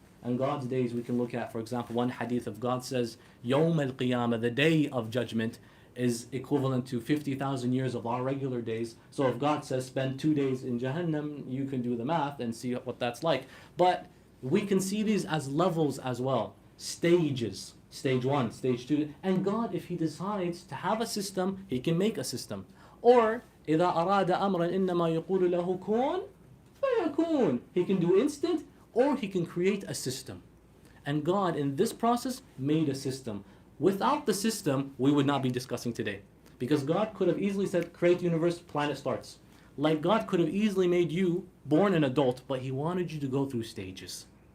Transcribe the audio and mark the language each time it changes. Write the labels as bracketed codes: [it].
[en] And God's days, we can look at, for example, one hadith of God says, Yawm al-Qiyamah, the day of judgment, is equivalent to 50,000 years of our regular days. So if God says spend 2 days in Jahannam, you can do the math and see what that's like. But we can see these as levels as well, stages. Stage 1, stage 2. And God, if He decides to have a system, He can make a system. [ar] Or إِذَا أَرَادَ أَمْرًا إِنَّمَا يَقُولُ لَهُ كُونْ فَيَكُونُ. [en] He can do instant, or He can create a system. And God, in this process, made a system. Without the system, we would not be discussing today. Because God could have easily said, create universe, planet starts. Like God could have easily made you born an adult, but He wanted you to go through stages.